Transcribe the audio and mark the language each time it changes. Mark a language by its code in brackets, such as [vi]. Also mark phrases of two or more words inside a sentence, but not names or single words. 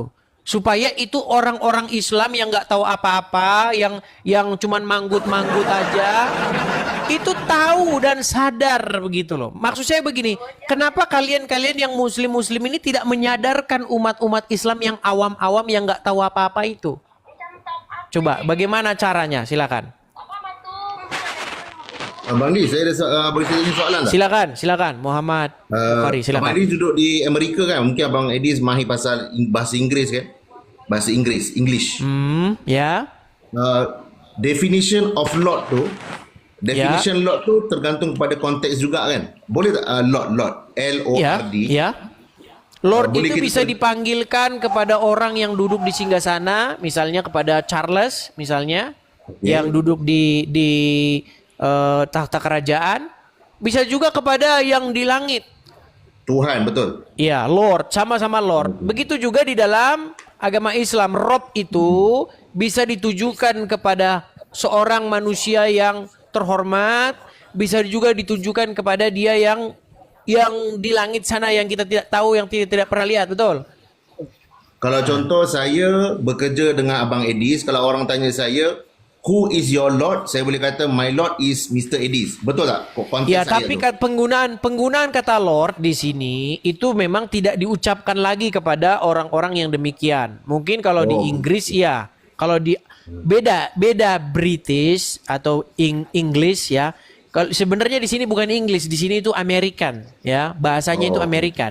[id] Supaya itu orang-orang Islam yang nggak tahu apa-apa, yang cuman manggut-manggut aja, itu tahu dan sadar begitu loh. Maksud saya begini, kenapa kalian-kalian yang Muslim-Muslim ini tidak menyadarkan umat-umat Islam yang awam-awam yang nggak tahu apa-apa itu? Coba, bagaimana caranya? Silakan. Bang Di, [ms] saya ada boleh saya tanya soalan tak? Silakan, Muhammad Bukhari, silakan. Abang Edis duduk di Amerika kan? Mungkin Abang Edis mahir pasal bahasa Inggeris kan? Bahasa Inggeris, English. Ya. [en] Definition of Lord [ms] tu, [en] definition Lord [ms] tu tergantung kepada konteks juga kan? Boleh tak Lord, L-O-R-D? [id] Ya. Lord Boleh itu kita- bisa dipanggilkan kepada orang yang duduk di singgasana, misalnya kepada Charles, misalnya, yang duduk di tahta kerajaan, bisa juga kepada yang di langit. Tuhan, betul. Iya, Lord, sama-sama Lord. Begitu juga di dalam agama Islam, Rob itu bisa ditujukan kepada seorang manusia yang terhormat, bisa juga ditujukan kepada dia yang di langit sana yang kita tidak tahu, yang tidak pernah lihat, betul? [ms] Kalau contoh saya bekerja dengan Abang Edis, kalau orang tanya saya, [en] who is your Lord? [ms] Saya boleh kata, [en] my Lord is Mr. [ms] Edis. Betul tak? Konteks Ya, saya tapi tu. [id] penggunaan kata Lord di sini itu memang tidak diucapkan lagi kepada orang-orang yang demikian. Mungkin kalau di Inggris ya, kalau di beda British atau English ya. Kalau sebenarnya di sini bukan English, di sini itu American ya, bahasanya itu American.